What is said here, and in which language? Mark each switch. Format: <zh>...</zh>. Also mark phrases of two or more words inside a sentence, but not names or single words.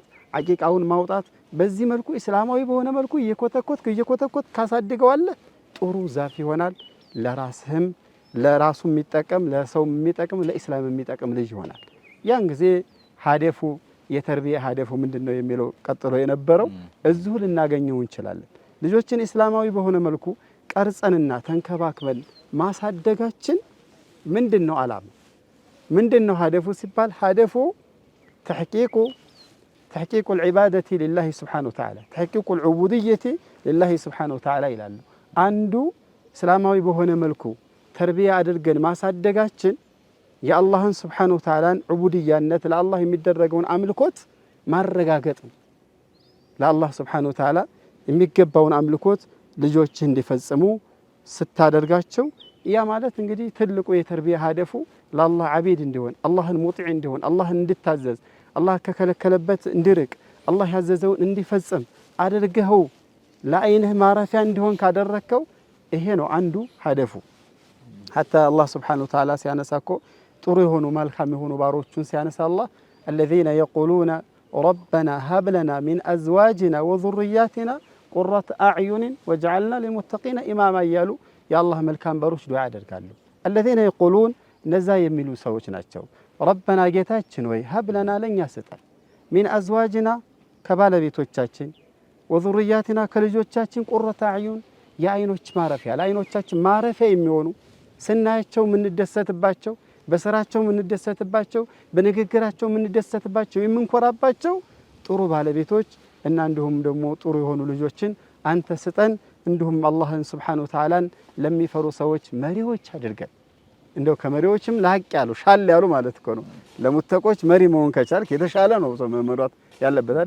<am>አቂቃውን ማውጣት በዚህ መልኩ እስላማዊ በሆነ መልኩ እየኮተኮት ካሳድገዋለህ ጥሩ ዛፍ ይሆናል። ለራስህም ለራሱ የሚጠቀም ለሰው የሚጠቅም ለኢስላም የሚጠቅም ልጅ ይሆናል። ያን ጊዜ ሀደፉ የተርቢያ ሀደፉ ምንድነው የሚለው ቀጥሎ የነበረው እዚሁ ልናገኘው እንችላለን። ልጆችን እስላማዊ በሆነ መልኩ ቀርጸንና ተንከባክበን ማሳደጋችን ምንድነው ዓላማ ምንድነው ሀደፉ ሲባል ሀደፉ</am> <ar>تحقيق العبادة لله سبحانه وتعالى تحقيق العبودية لله سبحانه وتعالى</ar> <am>ይላሉ። አንዱ እስላማዊ በሆነ መልኩ ተርቢያ አድርገን ማሳደጋችን የአላህን</am> <ar>سبحانه وتعالى</ar> <am>ዑቡድያነት ለአላህ የሚደረገውን አምልኮት ማረጋገጥ ነው። ለአላህ</am> <ar>سبحانه وتعالى</ar> <am>የሚገባውን አምልኮት ልጆች እንዲፈጽሙ ስታደርጋቸው ያ ማለት እንግዲህ ትልቁ የተርቢያ ሀደፉ ለአላህ ዓቢድ እንዲሆን አላህን ሙጢዕ እንዲሆን አላህን እንድታዘዝ አላህ ከከለከለበት እንዲርቅ አላህ ያዘዘውን እንዲፈጽም አድርገው ለአይንህ ማረፊያ እንዲሆን ካደረከው ይሄ ነው አንዱ ሀደፉ። ሐታ አላህ</am> <ar>سبحانه وتعالى</ar> <am>ሲያነሳኮ ጥሩ የሆኑ መልካም የሆኑ ባሮቹን ሲያነሳ አላህ</am> <ar>الذين يقولون ربنا هب لنا من أزواجنا وذرياتنا قرة أعين واجعلنا للمتقين إماما</ar> <am>እያሉ የአላህ መልካም ባሮች ዱዓ ያደርጋሉ።</am> <ar>الذين يقولون</ar> <am>እነዛ የሚሉ ሰዎች ናቸው ረበና ጌታችን ወይ</am> <ar>هب لنا</ar> <am>ለኛ ስጠን</am> <ar>من أزواجنا</ar> <am>ከባለቤቶቻችን ወዙርያትና ከልጆቻችን</am> <ar>قرة أعين</ar> <am>የአይኖች ማረፊያ ለአይኖቻችን ማረፊያ የሚሆኑ ስናያቸው የምንደሰትባቸው በስራቸው የምንደሰትባቸው በንግግራቸው የምንደሰትባቸው የምንኮራባቸው ጥሩ ባለቤቶች እና እንዲሁም ደግሞ ጥሩ የሆኑ ልጆችን አንተ ስጠን እንዲሁም አላህን</am> <ar>سبحانه وتعالى</ar> <am>ለሚፈሩ ሰዎች መሪዎች አድርገን እንደው ከመሪዎችም ላቅ ያሉ ሻል ያሉ ማለት እኮ ነው። ለሙተቆች መሪ መሆን ከቻልክ የተሻለ ነው ሰው መመራት ያለበት አይደል?</am>